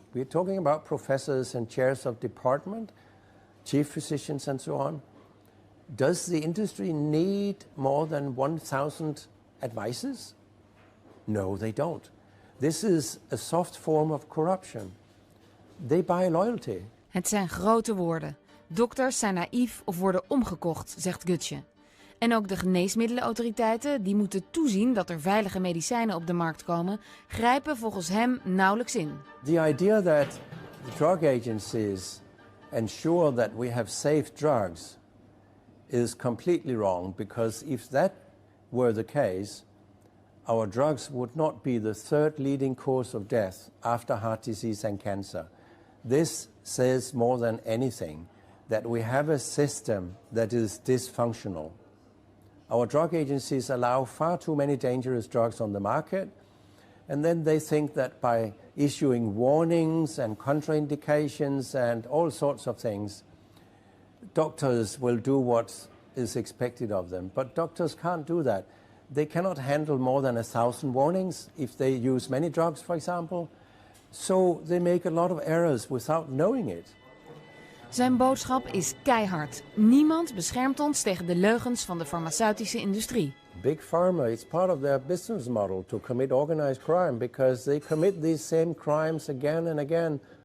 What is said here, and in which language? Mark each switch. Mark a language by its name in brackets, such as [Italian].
[English] We are talking about professors and chairs of department, chief physicians and so on. Does the industry need more than 1,000 advisors? No, they don't. This is a soft form of corruption. They buy loyalty. [Dutch] Het zijn grote woorden. Dokters zijn naïef of worden omgekocht, zegt Gotzsche. En ook de geneesmiddelenautoriteiten, die moeten toezien dat er veilige medicijnen op de markt komen, grijpen volgens hem nauwelijks in. [English] The idea that the drug agencies ensure that we have safe drugs is completely wrong, because if that were the case, our drugs would not be the third leading cause of death after heart disease and cancer. This says more than anything that we have a system that is dysfunctional. Our drug agencies allow far too many dangerous drugs on the market, and then they think that by issuing warnings and contraindications and all sorts of things, doctors will do what is expected of them. But doctors can't do that. They cannot handle more than 1,000 warnings if they use many drugs, for example. So they make a lot of errors without knowing it. [Dutch] Zijn boodschap is keihard. Niemand beschermt ons tegen de leugens van de farmaceutische industrie. [English] Big Pharma, it's part of their business model to commit organized crime, because they commit these same crimes again and again.